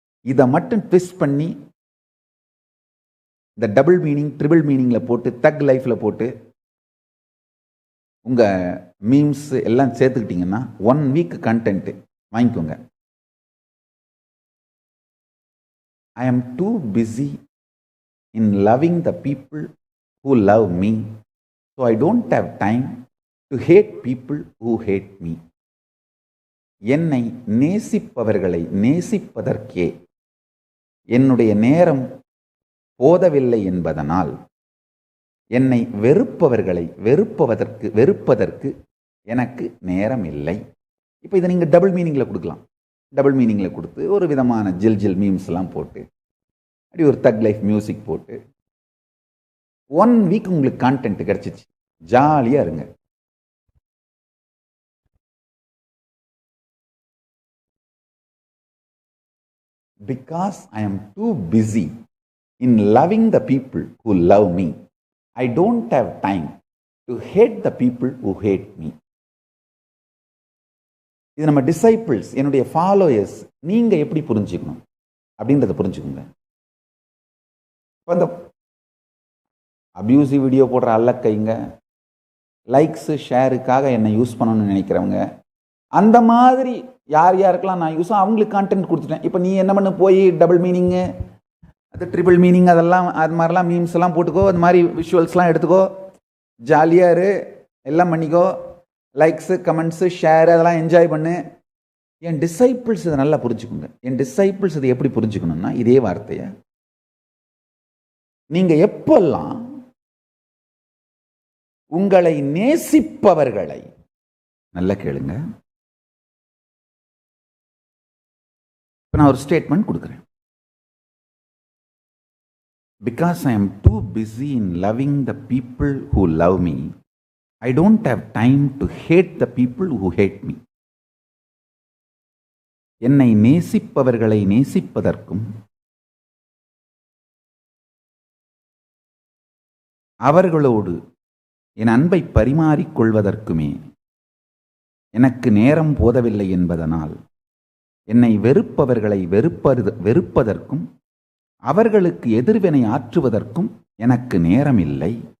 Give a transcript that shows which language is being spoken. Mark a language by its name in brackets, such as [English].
[Tamil] இதை மட்டும் ட்விஸ்ட் பண்ணி இந்த டபுள் மீனிங் ட்ரிபிள் மீனிங்ல போட்டு தக் லைஃப்ல போட்டு உங்க மீம்ஸ் எல்லாம் சேர்த்துக்கிட்டீங்கன்னா 1 வீக் கண்டென்ட் வாங்கிக்கோங்க. [English] I am too busy in loving the people who love me, so I don't have time to hate people who hate me. [Tamil] என்னை நேசிப்பவர்களை நேசிப்பதற்கே என்னுடைய நேரம் போதவில்லை என்பதனால், என்னை வெறுப்பவர்களை வெறுப்பதற்கு எனக்கு நேரம் இல்லை. இப்போ இதை நீங்க டபுள் மீனிங்ல கொடுக்கலாம். டபுள் மீனிங்ல கொடுத்து ஒரு விதமான ஜில் மீம்ஸ் எல்லாம் போட்டு அப்படி ஒரு தக் லைஃப் மியூசிக் போட்டு 1 வீக் உங்களுக்கு கான்டென்ட் கிடைச்சிச்சு. ஜாலியா இருங்க. [English] Because I am too busy in loving the people who love me, I don't have time to hate the people who hate me. [Tamil] இது நம்ம டிசைபிள்ஸ், என்னுடைய ஃபாலோயர்ஸ், நீங்க எப்படி புரிஞ்சுக்கணும் அப்படின்றத புரிஞ்சுக்கோங்க. இப்போ இந்த அபியூசிவ் வீடியோ போடுற அல்லக்கைங்க, லைக்ஸ் ஷேருக்காக என்னை யூஸ் பண்ணணும்னு நினைக்கிறவங்க, அந்த மாதிரி யார் யாருக்கெல்லாம் நான் யூஸ் அவங்களுக்கு கான்டென்ட் கொடுத்துட்டேன். இப்போ நீ என்ன பண்ணு, போய் டபுள் மீனிங்கு அது ட்ரிபிள் மீனிங் அதெல்லாம் அது மாதிரிலாம் மீம்ஸ் எல்லாம் போட்டுக்கோ, அது மாதிரி விஷுவல்ஸ்லாம் எடுத்துக்கோ, ஜாலியாக இரு, எல்லாம் பண்ணிக்கோ, லைக்ஸு கமெண்ட்ஸு ஷேர் அதெல்லாம் என்ஜாய் பண்ணு. என் டிசைபிள்ஸ் இதை நல்லா புரிஞ்சுக்கோங்க. என் டிசைபிள்ஸ் இதை எப்படி புரிஞ்சுக்கணும்னா, இதே வார்த்தையை நீங்க எப்பெல்லாம் உங்களை நேசிப்பவர்களை, நல்லா கேளுங்க, இப்போ நான் ஒரு ஸ்டேட்மெண்ட் கொடுக்குறேன். [English] Because I am too busy in loving the people who love me, I don't have time to hate the people who hate me. [Tamil] என்னை நேசிப்பவர்களை நேசிப்பதற்கும் அவர்களோடு என் அன்பை பரிமாறிக்கொள்வதற்குமே எனக்கு நேரம் போதவில்லை என்பதனால், என்னை வெறுப்பவர்களை வெறுப்பதற்கும் அவர்களுக்கு எதிர்வினை ஆற்றுவதற்கும் எனக்கு நேரம் இல்லை.